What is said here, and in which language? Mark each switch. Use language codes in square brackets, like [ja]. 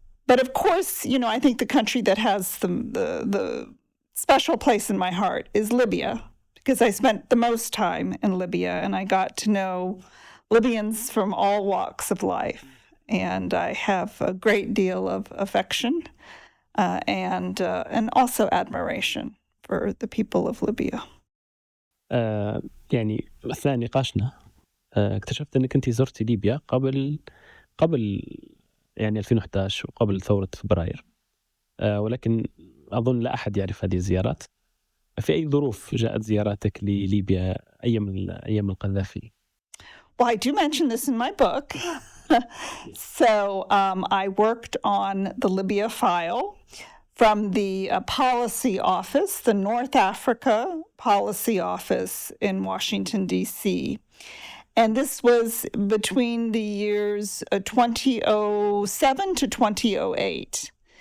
[en] But of course, you know, I think the country that has the special place in my heart is Libya, because I spent the most time in Libya and I got to know Libyans from all walks of life. And I have a great deal of affection and also admiration for the people of Libya. [ar] يعني أثناء نقاشنا اكتشفت أنك أنت زرتي ليبيا قبل يعني 2011 وقبل ثورة فبراير، ولكن أظن لا أحد يعرف هذه الزيارات. في أي ظروف جاءت زياراتك لليبيا أيام القذافي؟ [en] Well, I do mention this in my book. So I worked on the Libya file from the policy office, the North Africa policy office in Washington, D.C. And this was between the years 2007 to 2008.